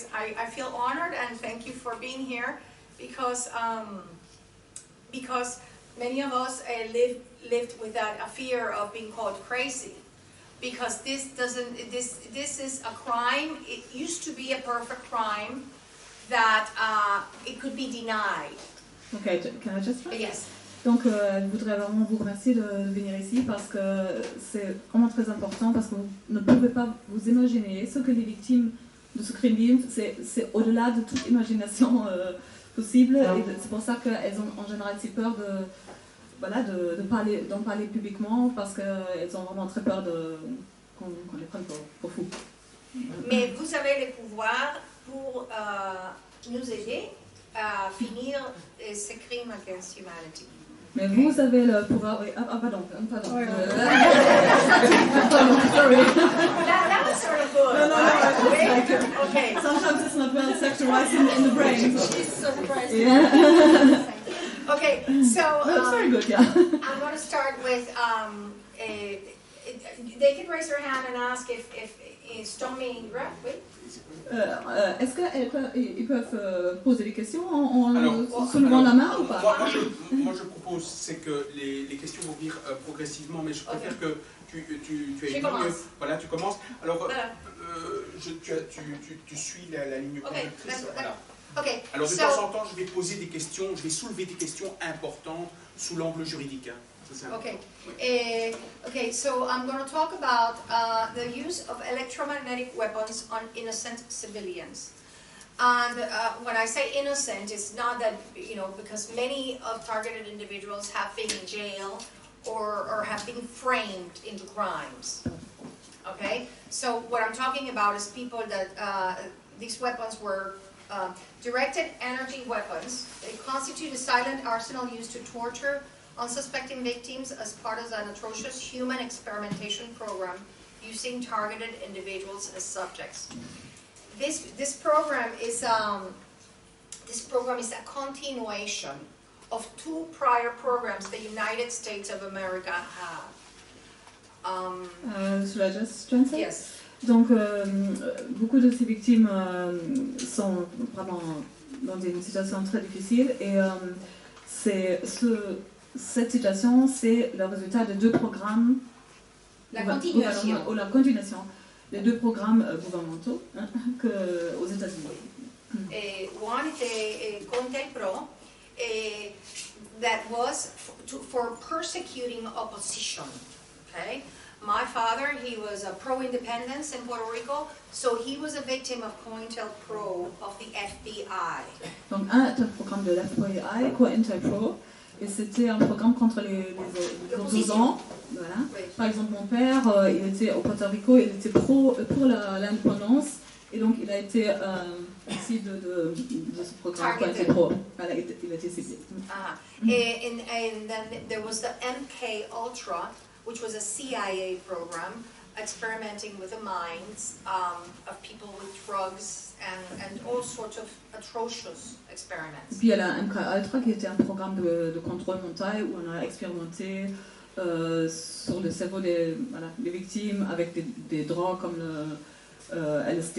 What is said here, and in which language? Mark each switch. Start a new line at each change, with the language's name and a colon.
English: I feel honored and thank you for being here, because many of us lived with a fear of being called crazy, because this is a crime. It used to be a perfect crime that it could be denied. Okay, can I just try? Yes.
French: Donc, je voudrais vraiment vous remercier de venir ici, parce que c'est vraiment très important, parce que vous ne pouvez pas vous imaginer ce que les victimes de ce crime vivent. C'est au-delà de toute imagination possible, et c'est pour ça qu'elles ont en général si peur d'en parler publiquement, parce qu'elles ont vraiment très peur qu'on les prenne pour fous. Mais vous avez le pouvoir pour nous aider à finir ce crime
English: against humanity.
French: Mais vous avez le pouvoir... Oui, pardon.
English: Sorry. That was sort of good. No. Okay. Sometimes it's not well sexualized in the brain. She's surprised. Yeah. Okay, so... That's very good, yeah. I'm going to start with... they can raise their hand and ask if Stormy... Wait.
French: Est-ce qu'ils peuvent poser des questions en soulevant la main ou pas? Moi je propose, c'est que les questions vont venir progressivement, mais je préfère que tu aies une ligne. Voilà, tu commences. Alors, tu suis la ligne conductrice. Voilà.
English: Okay,
French: alors de temps en temps, je vais poser des questions, je vais soulever des questions importantes sous l'angle juridique.
English: Okay, so I'm going to talk about the use of electromagnetic weapons on innocent civilians. And when I say innocent, it's not that, because many of targeted individuals have been in jail or have been framed into crimes. Okay, so what I'm talking about is people that these weapons were directed energy weapons. They constitute a silent arsenal used to torture unsuspecting victims as part of an atrocious human experimentation program using targeted individuals as subjects. This program is a continuation of two prior programs the United States of America had. Should I just translate? Yes.
French: Donc, beaucoup de ces victimes sont vraiment dans une situation très difficile et cette situation, c'est le résultat de deux programmes. La continuation. Ou la continuation des deux programmes gouvernementaux aux États-Unis.
English: One is a CONTELPRO that was for persecuting opposition. Okay. My father, he was a pro-independence in Puerto Rico, so he was a victim of COINTELPRO of the FBI.
French: Donc un programme de l'FBI, COINTELPRO, et c'était un programme contre les opposants. Voilà. Oui. Par exemple, mon père, il était au Puerto Rico, il était pour l'indépendance, et donc il a été cible de ce programme COINTELPRO. Voilà, il a été ciblé.
English: And then there was the MK Ultra, which was a CIA program experimenting with the minds of people with drugs and all sorts of atrocious experiments.
French: Puis il y a la MK Ultra qui était un programme de contrôle mental où on a expérimenté sur le cerveau des victimes avec des drogues comme le LSD.